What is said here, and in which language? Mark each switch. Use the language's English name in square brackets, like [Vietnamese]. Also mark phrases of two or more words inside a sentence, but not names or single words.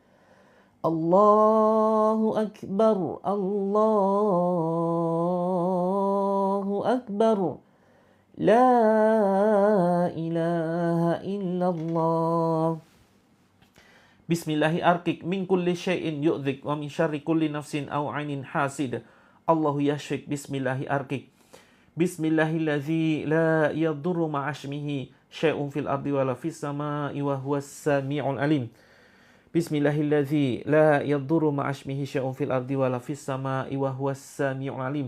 [Arabic] الله أكبر الله أكبر لا إله إلا الله بسم الله أرقيك من كل شيء يؤذيك ومن شر كل نفس أو عين حاسد. الله يشفيك بسم الله أرقيك بسم الله الذي لا يضر مع اسمه شيء في الأرض ولا في السماء وهو السميع العليم. بسم الله الذي لا يضر مع اسمه شيء في الأرض ولا في السماء وهو السميع العليم.